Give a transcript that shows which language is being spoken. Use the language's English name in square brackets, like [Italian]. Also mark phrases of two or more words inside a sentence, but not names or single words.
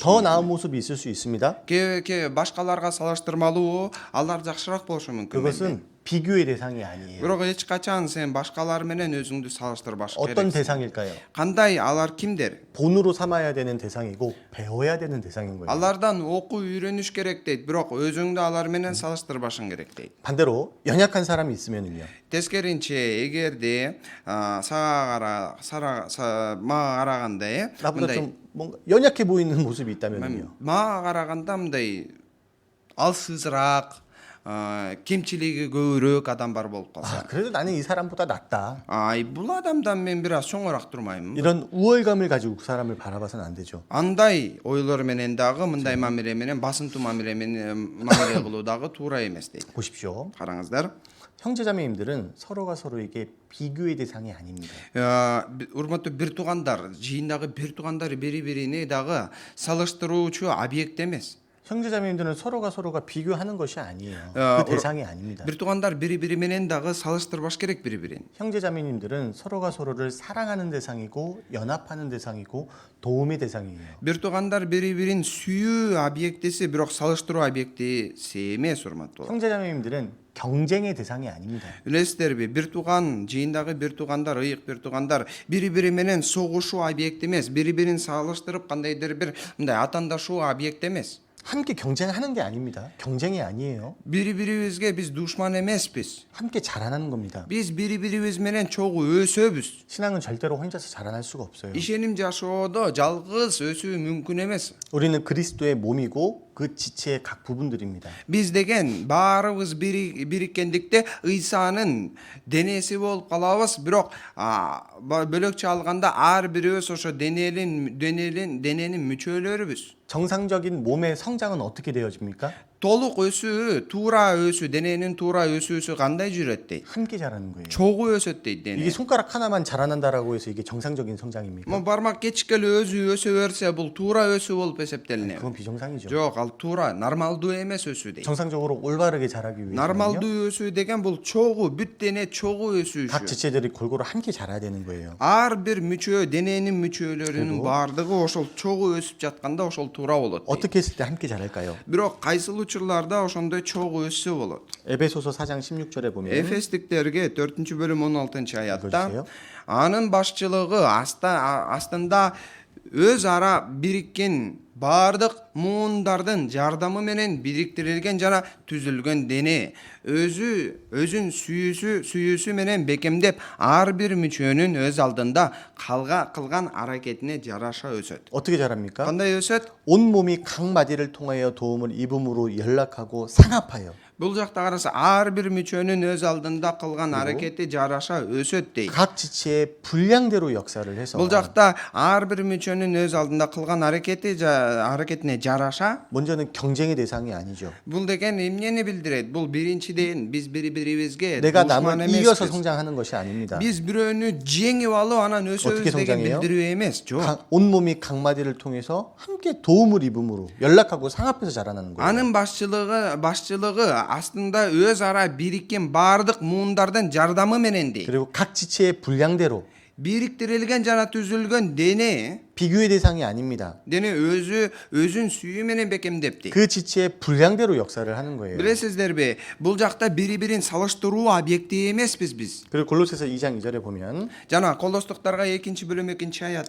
[Korean] 더 나은 모습이 있을 수 있습니다. [Kyrgyz] кээ башкаларга салыштырмалуу алар жакшыраак болушу мүмкүн. [Korean] 그것은 비교의 대상이 아니에요. [Kyrgyz] Бирок эч качан сен башкалар менен өзүңдү салыштырбаш [Korean] 어떤 [Kyrgyz] керек. [Korean] 대상일까요? [Kyrgyz] Кандай алар кимдер? [Korean] 본으로 삼아야 되는 대상이고 배워야 되는 대상인 거예요. [Kyrgyz] Алардан окуу үйрөнүш керек дейт, бирок өзүңдү алар менен салыштырбашың керек дейт. [Korean] 반대로 연약한 사람이 있으면은요. [Kyrgyz] Тескеринче эгерде мага караганда [Korean] 나보다 좀 뭔가 연약해 보이는 모습이 있다면요. [Kyrgyz] мага караганда мындай алсызыраак, кемчилиги көбүрөөк адам бар болуп калса, [Korean] 그래도 나는 이 사람보다 낫다. [Kyrgyz] бул адамдан мен бир аз чоңураак турмаймынбы? [Korean] 이런 우월감을 가지고 그 사람을 바라봐서는 안 되죠. [Kyrgyz] Андай ойлор менен дагы мындай мамиле менен басынтуу мамиле менен мамиле кылуу дагы туура эмес дейт. [Korean] 보십시오. [Kyrgyz] караңыздар. [Korean] 형제자매님들은 서로가 서로에게 비교의 대상이 아닙니다. [Kyrgyz] Урматтуу бир туугандар, жыйындагы бир туугандар бири-бирине дагы салыштыруучу объект эмес. [Korean] 형제자매님들은 서로가 비교하는 것이 아니에요. 어, 그 대상이 아닙니다. [Kyrgyz] бир туугандар бири-бири менен дагы салыштырбаш керек бири-бирин. [Korean] 형제자매님들은 서로가 서로를 사랑하는 대상이고 연합하는 대상이고 도움의 대상이에요. [Kyrgyz] бир туугандар бири-бирин сүйүү объектиси, бирок салыштыруу объектиси эмес, урматтуу. [Korean] 형제자매님들은 경쟁의 대상이 아닙니다. [Kyrgyz] Билесиздерби, бир тууган, жыйындагы бир туугандар, ыйык бир туугандар бири-бири менен согушуу объект эмес, бири-бирин салыштырып кандайдыр бир мындай атандашуу объект эмес. [Korean] 함께 경쟁하는 게 아닙니다. 경쟁이 아니에요. [Kyrgyz] Бири-бирибизге биз душман эмеспиз. [Korean] 함께 자라나는 겁니다. [Kyrgyz] Биз бири-бирибиз менен чогуу өсөбүз. [Korean] 신앙은 절대로 혼자서 자라날 수가 없어요. [Kyrgyz] Ишеним жашоодо жалгыз өсүү мүмкүн эмес. [Korean] 우리는 그리스도의 몸이고 그 지체의 각 부분들입니다. [Kyrgyz] Биз деген баарыбыз бириккендикте ыйсанын денеси болуп калабыз, бирок бөлөкчө алганда ар бирибиз ошо дененин мүчөлөрүбүз. [Korean] 정상적인 몸의 성장은 어떻게 되어집니까? [Kyrgyz] Толук өсүү, туура өсүү, дененин туура өсүүсү кандай жүрөт дейт? [Korean] 함께 자라는 거예요. [Kyrgyz] Чогуу өсөт дейт дене. [Korean] 이게 손가락 하나만 자라난다라고 해서 이게 정상적인 성장입니까? [Kyrgyz] Бармак кечиккеле өзү өсө берсе, бул туура өсүү болуп эсептелинет. [Korean] 그건 비정상이죠. [Kyrgyz] Жок, ал туура, нормалдуу эмес өсүү дейт. [Korean] 정상적으로 올바르게 자라기 위해서는요. [Kyrgyz] Нормалдуу өсүү деген бул чогуу, бүт дене чогуу өсүү. [Korean] 각 지체들이 골고루 함께 자라야 되는 거예요. [Kyrgyz] Ар бир мүчө, дененин мүчөлөрүнүн баардыгы ошол чогуу өсүп жатканда ошол туура болот. [Korean] 어떻게 했을 때 함께 자랄까요? [Kyrgyz] Бирок кайсыл учурларда ошондой чогуу өссө болот. [Korean] 에베소서 4장 16절에 보면 [Kyrgyz] Эфестиктерге 4-бөлүм 16-аятта [Korean] 읽어주세요. [Kyrgyz] анын башчылыгы астында өз ара бириккен баардык муундардын жардамы менен бириктирилген жана түзүлгөн дене өзүн сүйүүсү менен бекемдеп ар бир мүчөнүн өз алдында кылган аракетине жараша өсөт. [Korean] 어떻게 자랍니까? [Kyrgyz] Кандай өсөт? [Korean] 온 몸이 각 마디를 통하여 도움을 입음으로 연락하고 상합하여 [Kyrgyz] Бул жакта караса ар бир мүчөнүн өз алдында кылган аракети жараша өсөт дейт. [Korean] 각 지체의 분량대로 역사를 해서 [Kyrgyz] Бул жакта ар бир мүчөнүн өз алдында кылган аракетине жараша. [Korean] 먼저는 경쟁의 대상이 아니죠. [Kyrgyz] Бул деген эмнени билдирет? Бул биринчиден биз бири-бирибизге [Korean] 내가 [Kyrgyz] душман [Korean] 남을 이겨서 [Kyrgyz] эмеспиз. [Korean] 성장하는 것이 아닙니다. [Kyrgyz] Биз бирөөнү жеңип алып анан [Korean] 어떻게 [Kyrgyz] өсөбүз деген [Korean] 성장해요? [Kyrgyz] билдирүү эмес. жок. [Korean] 온 몸이 각 마디를 통해서 함께 도움을 입음으로 연락하고 상합해서 자라나는 거예요. [Kyrgyz] Анын башчылыгы астында өз ара бириккен баардык муундардын жардамы менен дейт. [Korean] 그리고 각 지체의 분량대로 [Kyrgyz] Бириктирилген жана түзүлгөн дене [Korean] 비교의 대상이 아닙니다. [Kyrgyz] өзүн сүйүү менен бекемдеп дейт. [Korean] 그 지체의 분량대로 역사를 하는 거예요. [Kyrgyz] Билесиздерби, бул жакта бири-бирин салыштыруу объекти эмеспиз биз. [Korean] 그리고 골로새서 2장 2절에 보면 [Kyrgyz] Жана Колостуктарга 2-бөлүм 2-аятта